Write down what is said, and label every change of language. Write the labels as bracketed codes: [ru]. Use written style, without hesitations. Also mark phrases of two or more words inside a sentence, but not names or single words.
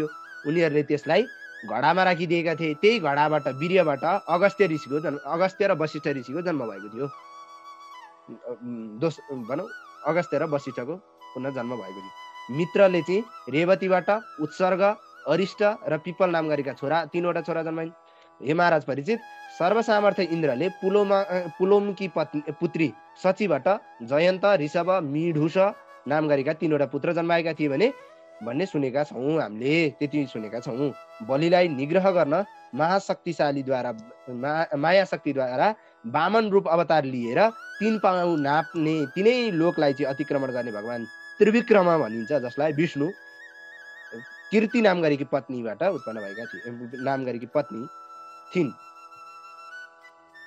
[ne] उनीहरूले त्यसलाई घडामा राखिदिएका थिए। त्यही घडाबाट वीर्यबाट अगस्त्य र वशिष्ठ ऋषिको जन्म भएको थियो। अगस्त्य र वशिष्ठको पुनः जन्म भएको थियो। मित्रले चाहिँ रेवतीबाट उत्सर्ग, अरिष्ट र पिपल नाम गरेका 3वटा छोरा जन्माइन्। हे महाराज परीक्षित, सर्वसामर्थ्य इन्द्रले पुलोमकी पुत्री सचीबाट जयन्त, ऋषभ, मीढुष नाम गरेका 3वटा पुत्र जन्माएका थिए भन्ने सुनेका छौँ। हामीले त्यति सुनेका छौँ। बलिलाई निग्रह गर्न माया शक्तिद्वारा वामन रूप अवतार लिएर 3 पाउ नाप्ने, 3 लोकलाई चाहिँ अतिक्रमण गर्ने भगवान त्रिविक्रमा भनिन्छ, जसलाई विष्णु कीर्ति नाम गरेकी पत्नीबाट उत्पन्न भएका थिए, नाम गरेकी पत्नी थिइन्।